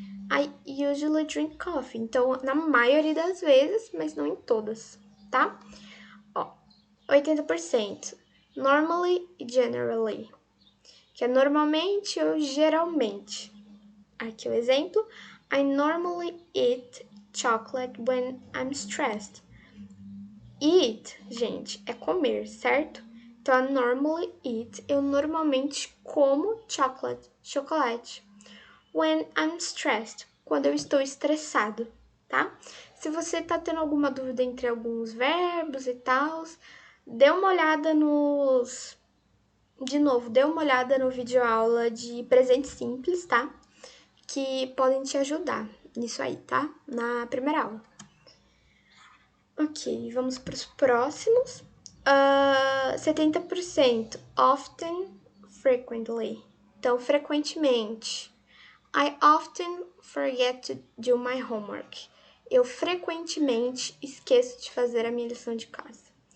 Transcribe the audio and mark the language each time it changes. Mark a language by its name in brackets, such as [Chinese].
[English] I usually drink coffee. [Portuguese] Então, na maioria das vezes, mas não em todas, tá? Ó, 80%. Normally e generally, que é normalmente ou geralmente. Aqui o exemplo. [English] I normally eat chocolate when I'm stressed. [Portuguese] Eat, gente, é comer, certo? Então, [English] I normally eat, [Portuguese] eu normalmente como chocolate. [English] When I'm stressed, [Portuguese] quando eu estou estressado, tá? Se você tá tendo alguma dúvida entre alguns verbos e tal, dê uma olhada nos... De novo, dê uma olhada no vídeo aula de presente simples, tá? Que podem te ajudar nisso aí, tá? Na primeira aula. Ok, vamos para os próximos. 70%. Often, frequently. Então, frequentemente. [English] I often forget to do my homework. [Portuguese] Eu frequentemente esqueço de fazer a minha lição de casa.